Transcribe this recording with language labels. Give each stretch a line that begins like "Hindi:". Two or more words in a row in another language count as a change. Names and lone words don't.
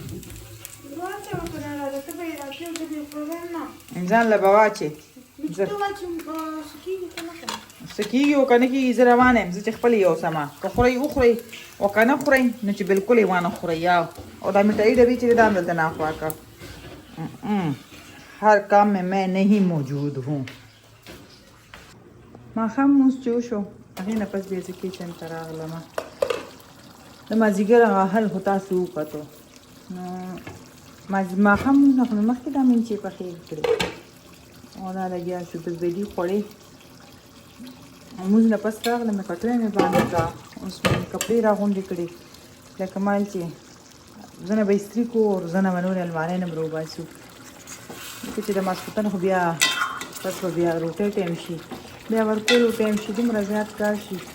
Pashto: ځان له به واچې څه کېږي او که نه کېږي زه روانه یم زه چې خپل یې اوسمه که خورئ وخورئ او که نه خورئ نو چې بلکل یې وانه خورئ یا او دا مټایي ډبې چې دا هم دلته ناخوا که
Urdu: هر کام میں نہیں موجود ہوں
Pashto: ماښام مونځ چې وشو هغې نه پس بیا زه کچن ته راغلمه د مازدیګر هغه حل خو تاسو وکتو نو ماښام مونځ نه خو مې مخکې دا مینچې پخې کړې او دا لګیا شو بس بیدي خوړې مونځ نه پس راغله مې کټوۍ مې باندې کړه اوس مې کپړې راغونډې کړې لکه مال چې زه نه به استري کړو او زه نه به نورې المارۍ نه به راوباسو ځکه چې د ماسخوتن خو بیا پس به بیا روټۍ ټایم شي بیا ورکولو ټایم شي دومره زیات کار شي